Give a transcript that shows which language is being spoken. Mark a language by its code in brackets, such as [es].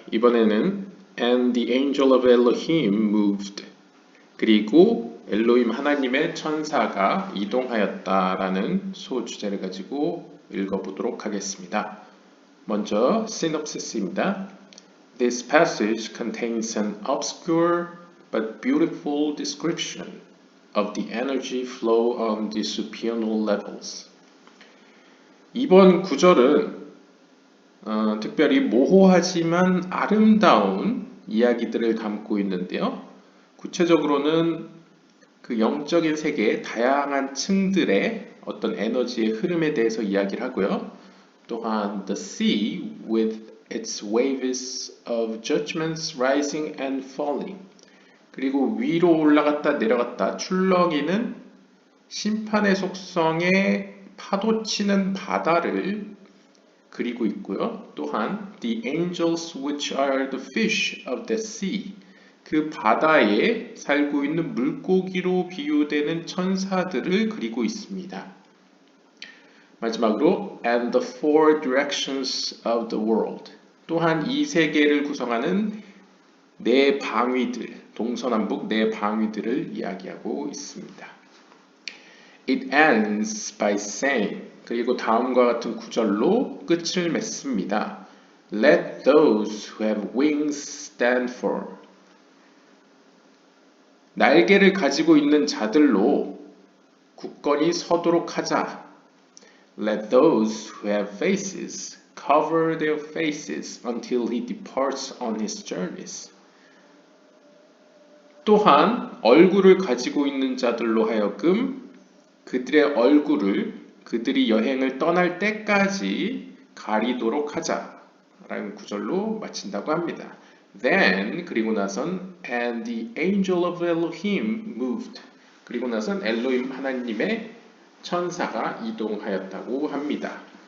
[ko] 이번에는 [en] And the angel of Elohim moved [ko] 그리고 엘로힘 하나님의 천사가 이동하였다라는 소주제를 가지고 읽어보도록 하겠습니다. 먼저 시놉시스입니다. [en] This passage contains an obscure but beautiful description of the energy flow on the supernal levels. [ko] 이번 구절은 특별히 모호하지만 아름다운 이야기들을 담고 있는데요. 구체적으로는 그 영적인 세계의 다양한 층들의 어떤 에너지의 흐름에 대해서 이야기를 하고요. [en] 또한 the sea with its waves of judgments rising and falling. [ko] 그리고 위로 올라갔다 내려갔다 출렁이는 심판의 속성에 파도치는 바다를 그리고 있고요. 또한 [en] the angels which are the fish of the sea [ko] 그 바다에 살고 있는 물고기로 비유되는 천사들을 그리고 있습니다. 마지막으로 [en] and the four directions of the world [ko] 또한 이 세계를 구성하는 네 방위들 동서남북 네 방위들을 이야기하고 있습니다. [en] It ends by saying [ko] 그리고 다음과 같은 구절로 끝을 맺습니다. [en] Let those who have wings stand firm. [ko] 날개를 가지고 있는 자들로 굳건히 서도록 하자. [en] Let those who have faces cover their faces until he departs on his journeys. [ko] 또한 얼굴을 가지고 있는 자들로 하여금 그들의 얼굴을 그들이 여행을 떠날 때까지 가리도록 하자 라는 구절로 마친다고 합니다. Then 그리고 나선 [en] and the angel of Elohim moved [ko] 그리고 나선 엘로힘 하나님의 천사가 이동하였다고 합니다.